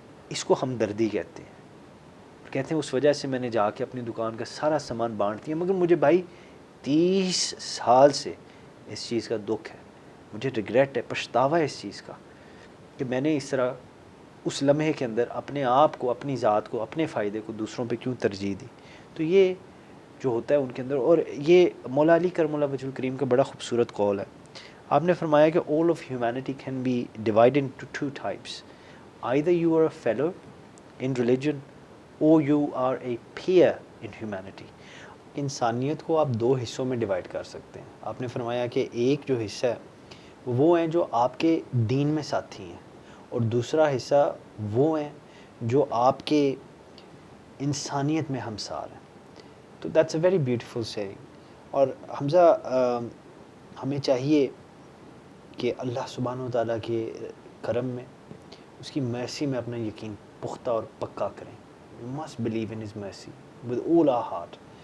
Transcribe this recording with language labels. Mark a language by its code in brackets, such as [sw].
[ur] اس کو ہمدردی کہتے ہیں، اور کہتے ہیں اس وجہ سے میں نے جا کے اپنی دکان کا سارا سامان بانٹ دیا، مگر مجھے بھائی 30 سال سے اس چیز کا دکھ ہے، مجھے ریگریٹ ہے، پچھتاوا ہے اس چیز کا کہ میں نے اس طرح اس لمحے کے اندر اپنے آپ کو، اپنی ذات کو، اپنے فائدے کو دوسروں پہ کیوں ترجیح دی۔ تو یہ جو ہوتا ہے ان کے اندر، اور یہ مولا علی کرم اللہ وجہ الکریم کا بڑا خوبصورت قول ہے۔ آپ نے فرمایا کہ [en] all of humanity can be divided into two types. Either you are a fellow in religion or you are a peer in humanity. [ur] انسانیت کو آپ دو حصوں میں ڈیوائڈ کر سکتے ہیں۔ آپ نے فرمایا کہ ایک جو حصہ ہے وہ ہیں جو آپ کے دین میں ساتھی ہیں، اور دوسرا حصہ وہ ہیں جو آپ کے انسانیت میں ہمسار ہیں۔ تو [en] That's a very beautiful saying. [ur] اور حمزہ ہمیں چاہیے کہ اللہ سبحانہ و تعالیٰ کے کرم میں، اس کی مرسی میں اپنا یقین پختہ اور پکا کریں۔ [en] We must believe in his mercy with all our heart.